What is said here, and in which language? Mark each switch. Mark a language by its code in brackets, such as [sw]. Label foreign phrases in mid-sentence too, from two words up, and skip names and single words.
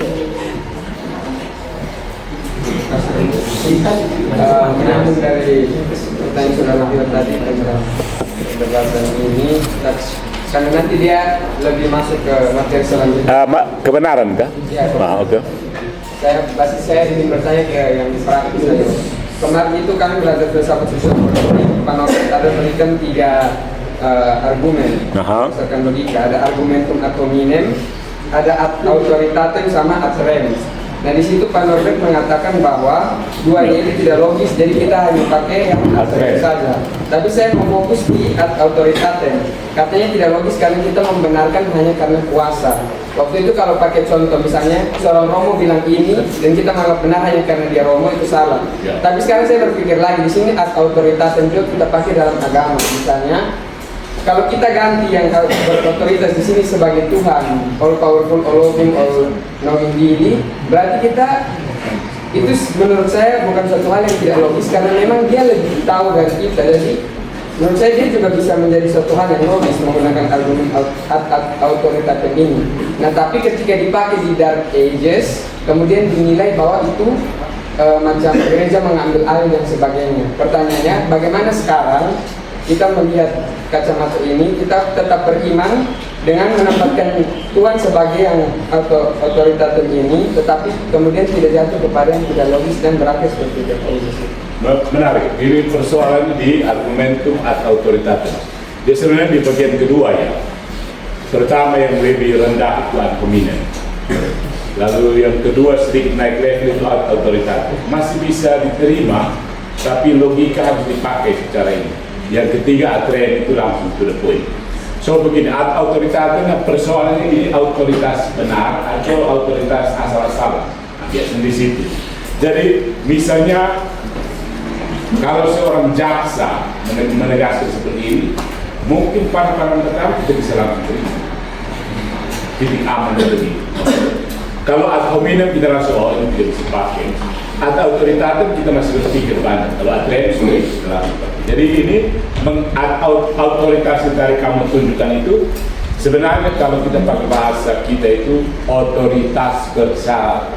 [id] Menyambung dari pertanyaan saudara Tio tadi tentang perdebatan ini, karena nanti dia lebih masuk ke materi selanjutnya. Kebenaran kah? Ya, oke. Saya ingin bertanya ke yang praktis saja. Kemarin itu kami belajar filsafat sosial politik. Pak Norbert ada berikan 3 argumen berdasarkan logika. Ada [la] argumentum ad hominem, [id] ada [la] ad autoritatem, [id] sama [la] ad rem. [id] Nah di situ Pak Norbert mengatakan bahwa 2 ini tidak logis, jadi kita hanya pakai yang [la] ad rem [id] saja. Tapi saya mau fokus di [la] ad autoritatem. [id] Katanya tidak logis karena kita membenarkan hanya karena kuasa. Waktu itu kalau pakai contoh misalnya seorang Romo bilang ini dan kita menganggap benar hanya karena dia Romo, itu salah. Tapi sekarang saya berpikir lagi, di sini [la] ad autoritatem [id] juga kita pakai dalam agama. Misalnya kalau kita ganti yang berotoritas di sini sebagai Tuhan, [en] all powerful, all loving, all knowing [id] diri, berarti kita itu menurut saya bukan suatu hal yang tidak logis karena memang dia lebih tahu dari kita. Jadi menurut saya dia juga bisa menjadi suatu hal yang logis menggunakan argumen autoritatif ini. Nah tapi ketika dipakai di Dark Ages, kemudian dinilai bahwa itu macam gereja mengambil alih dan sebagainya. Pertanyaannya, bagaimana sekarang kita melihat kacamata ini, kita tetap beriman dengan menempatkan Tuhan sebagai yang otoritatif ini, tetapi kemudian tidak jatuh kepada yang tidak logis dan berakhir seperti itu. Menarik, ini persoalan di [la] argumentum ad autoritatem. [id] Dia sebenarnya di bagian kedua ya. Pertama yang lebih rendah itu [la] ad hominem. [id] Lalu yang kedua sedikit naik level itu [la] ad autoritatem. [id] Masih bisa diterima, tapi logika harus dipakai secara ini. Yang ketiga [la] ad rem [id] itu langsung [en] to the point. [id] So begini, [la] ad autoritatem [id] persoalannya ini autoritas benar atau autoritas asal-asalan. Nah, biasanya di situ. Jadi misalnya kalau seorang jaksa menegaskan seperti ini, mungkin pada pertama kita bisa langsung terima. Titik aman dari itu. Kalau [la] ad hominem [id] kita langsung ini tidak bisa pakai. atau otoritatif kita masih berpikir banyak. Kalau adrem sudah. Jadi ini otoritas dari kamu tunjukkan itu sebenarnya kalau kita pakai bahasa kita itu otoritas bersyarat.